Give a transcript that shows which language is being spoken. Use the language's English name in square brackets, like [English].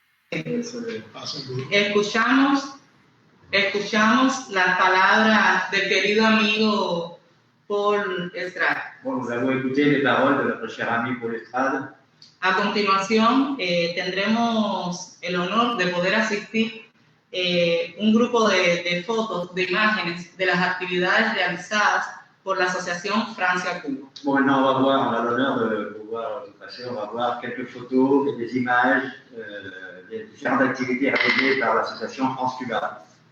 [Spanish] Escuchamos las palabras del querido amigo Paul Estrade. [French] Bon, nous avons écouté les paroles de notre cher ami Paul Estrade. [Spanish] A continuación, tendremos el honor de poder asistir un grupo de fotos, de imágenes de las actividades realizadas por la Asociación Francia-Cuba. [French] Bon, maintenant, on a l'honneur de pouvoir passer, on va voir quelques photos et des images des différentes activités réalisées par l'association France-Cuba.